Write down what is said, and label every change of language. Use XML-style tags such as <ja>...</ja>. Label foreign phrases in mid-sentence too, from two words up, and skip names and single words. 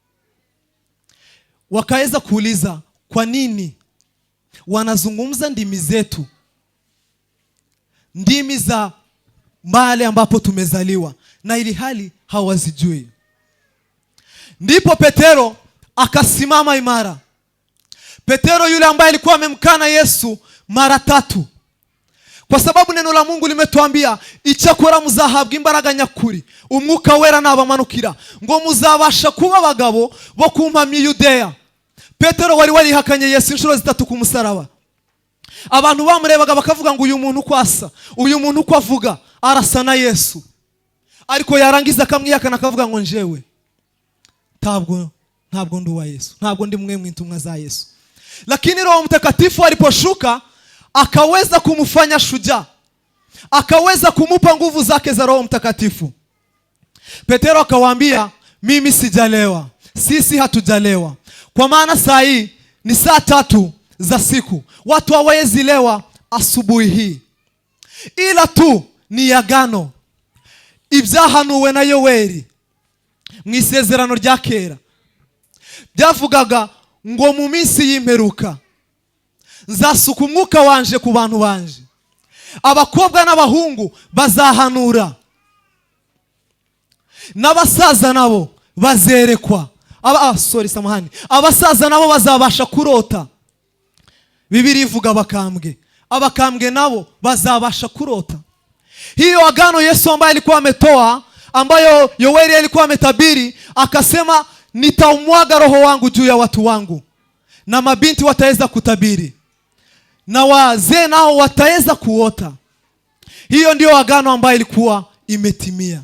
<sw>Wakaweza kuuliza, kwa nini wanazungumza ndimi zetu, ndimi za mahali ambapo tumezaliwa, na ili hali hawazijui? Ndipo Petero akasimama imara. Petero yule ambaye alikuwa amemkana Yesu mara 3. Kwa sababu neno la Mungu limetuambia,</sw> <rw>icyakora muzahabwa imbaraga nyakuri umwuka wera nabamanukira ngo muzabasha kuba abagabo bo kumpamya Yudea. Petero wari warihakanye Yesu inshuro 3 ku musaraba. Abantu bamurebaga bakavuga ngo uyu muntu uko asa, uyu muntu uko avuga arasa na Yesu. Ariko yarangiza akamwihakana akavuga ngo njewe ntabwo ndi wa Yesu, ntabwo ndi mwe mwintumwa za Yesu.</rw> <sw>Lakini Roho Mtakatifu aliposhuka akaweza kumfanya shujaa, akaweza kumupa nguvu zake za Roho Mtakatifu. Petero akawaambia, mimi sijalewa, sisi hatujalewa, kwa maana saa hii ni saa 3 za siku, watu hawawezi lewa asubuhi hii, ila tu ni agano</sw> <rw>ibyahanuwe na Yoweri mu isezerano rya kera. Byavugaga ngo mu minsi y'imperuka nzasuka umwuka wanje ku bantu banje, abakobwa n'abahungu bazahanura, n'abasaza nabo bazerekwa. Abasaza nabo bazabasha kurota. Bibiliya ivuga abakambwe nabo bazabasha kurota.</rw> <sw>Hiyo agano Yesu ambaye alikuwa ametoa, ambayo Yoeli alikuwa ametabiri, akasema nitaumwaga roho wangu juu ya watu wangu, na mabinti wataweza kutabiri, na wazee nao wataweza kuota. Hiyo ndio agano ambayo ilikuwa imetimia.</sw>